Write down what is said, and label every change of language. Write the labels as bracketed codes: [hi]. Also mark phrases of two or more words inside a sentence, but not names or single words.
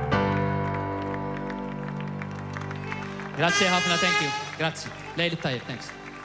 [mt] Grazie ħafna, [en] thank you. [mt] Grazie. Lejli tajjeb, [en] thanks.